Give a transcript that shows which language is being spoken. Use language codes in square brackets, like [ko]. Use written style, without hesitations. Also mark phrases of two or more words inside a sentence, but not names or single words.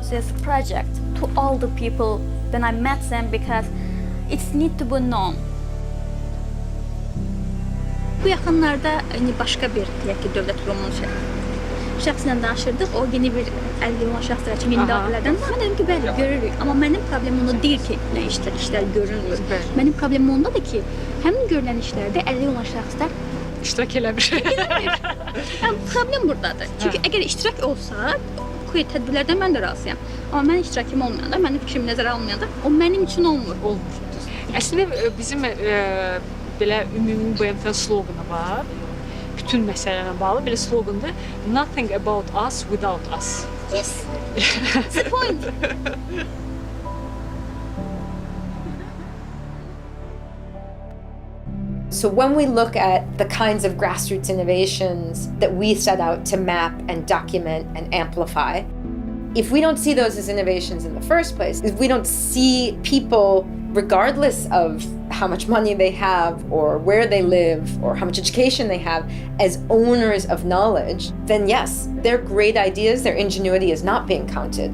[en] this project to all the people when I met them because it's need to be known. [az] Bu yaxınlarda başqa bir dövlət qurumunun şəxslə danışırdıq. O yeni bir əldə olan şəxslər kimi müdaxilədən. Mən dedim ki, bəli, görürük. Amma mənim problemim onda deyil ki, nə işlər görünmür. Mənim problemim ondadır ki, həmin görülən işlərdə əldə olan şəxslər iştirak eləmir. Problem buradadır. Çünki əgər iştirak olsa, tədbirlərdən mən də razıyam. Amma mənim iştirakım olmayanda, mənim fikrim nəzərə alınmayanda, o mənim üçün olmur. Əslində bizim belə ümumi BMT sloqanı var. Bütün məsələlərlə bağlı belə sloqandır. [en] Nothing about us without us. Yes. That's the point. So when we look at the kinds of grassroots innovations that we set out to map and document and amplify, if we don't see those as innovations in the first place, if we don't see people, regardless of how much money they have or where they live or how much education they have, as owners of knowledge, then yes, their great ideas, their ingenuity is not being counted.